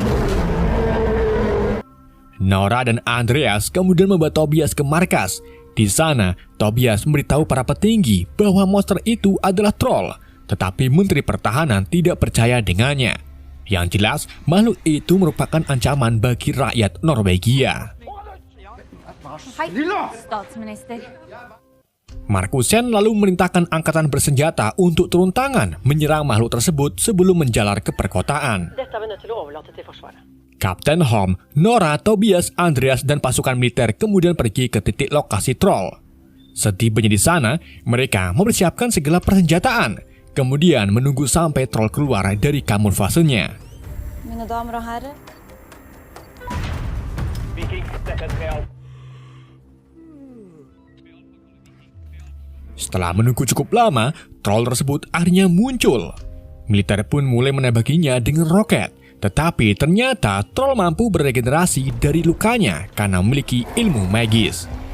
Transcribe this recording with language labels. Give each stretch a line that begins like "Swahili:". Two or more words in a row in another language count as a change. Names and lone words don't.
Indonesian: Nora dan Andreas kemudian membawa Tobias ke markas. Di sana, Tobias memberitahu para petinggi bahwa monster itu adalah troll, tetapi Menteri Pertahanan tidak percaya dengannya. Yang jelas, makhluk itu merupakan ancaman bagi rakyat Norwegia.
Norwegian: Hei, statsminister.
Indonesian: Markusen lalu memerintahkan angkatan bersenjata untuk turun tangan menyerang makhluk tersebut sebelum menjalar ke perkotaan. Kapten Holm, Nora, Tobias, Andreas, dan pasukan militer kemudian pergi ke titik lokasi troll. Setibanya di sana, mereka mempersiapkan segala persenjataan, kemudian menunggu sampai troll keluar dari kamuflasenya.
Norwegian: Mine damer og herrer.
Indonesian: Setelah menunggu cukup lama, troll tersebut akhirnya muncul. Militer pun mulai menembakinya dengan roket. Tetapi ternyata troll mampu beregenerasi dari lukanya karena memiliki ilmu magis.